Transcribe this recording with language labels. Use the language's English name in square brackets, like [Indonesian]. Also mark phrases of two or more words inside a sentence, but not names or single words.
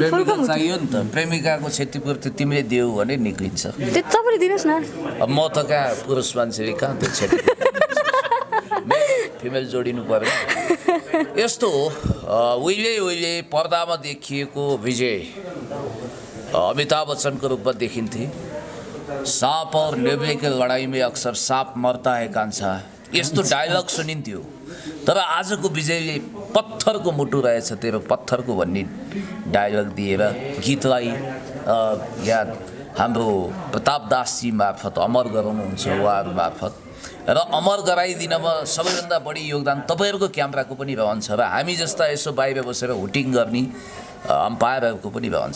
[Nepali] प्रेमिका चाहियो नि त, प्रेमिकाको क्षतिपूर्ति तिमीले दियौ भने निक्लिन्छ। त्यो तपाईँले दिनुहोस् न। अब म त कहाँ पुरुष मान्छेले कहाँ त्यो क्षतिपूर्ति फिमेल जोडिनु पर्यो। यस्तो हो, उहिले पर्दामा देखिएको विजय अमिताभ बच्चनको रूपमा देखिन्थे। [Hindi] सांप और नेवले के लड़ाई में अक्सर सांप मरता है [Nepali] कान्छा, यस्तो डायलग सुनिन्थ्यो। तर आजको विजयले पत्थरको मुटु रहेछ तेरो पत्थरको भन्ने डायलग दिएर गीतलाई यहाँ हाम्रो प्रताप दासजी मार्फत अमर गराउनुहुन्छ उहाँहरू मार्फत र अमर गराइदिनमा सबैभन्दा बढी योगदान तपाईँहरूको क्यामेराको पनि रहन्छ र हामी जस्ता यसो बाहिर बसेर हुटिङ गर्ने अम्पायरहरूको पनि रहन्छ।